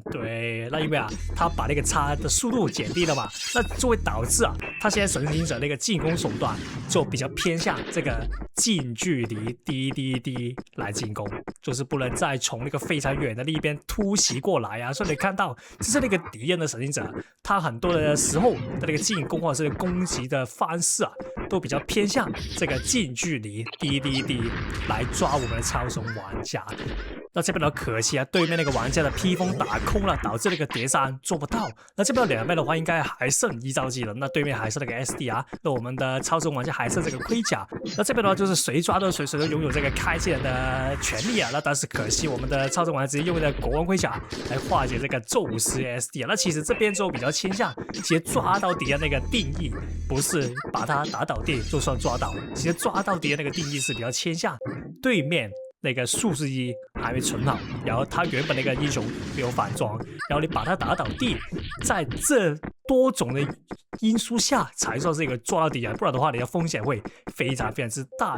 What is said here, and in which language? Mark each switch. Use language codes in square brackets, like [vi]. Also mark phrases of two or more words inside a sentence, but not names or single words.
[zh] 對，那因為啊，他把那個插的速度減低了嘛，那就会導致啊，他現在神行者那個進攻手段就比較偏向這個近距離滴滴滴來進攻，就是不能再從那個非常遠的那邊突襲過來啊。所以你看到，就是那個敵人的神行者，他很多的時候的那個進攻或者是攻擊的方式啊，都比較偏向這個近距離滴滴滴來抓我們的超神玩家。那這邊呢，可惜啊，對面那個玩家的披風打空了，導致那個疊山做不到。那這邊兩邊的話，應該還剩一招技能，那對面還是那個 SDR， 那我們的超神玩家還剩這個盔甲。那這邊的話，就是誰抓到誰都擁有這個開技能的權利啊。那但是可惜，我們的超神玩家直接用的國王盔甲來化解這個宙斯 SDR。那其實這邊就比較傾向，其實抓到敵人那個定義不是把他打倒地就算抓到，其實抓到敵人那個定義是比較傾向對面那個术士一還沒存好，然後他原本那个英雄沒有反裝，然後你把他打倒地，在這多種的因素下才算是一個抓到敵人，不然的話你的風險會非常之大。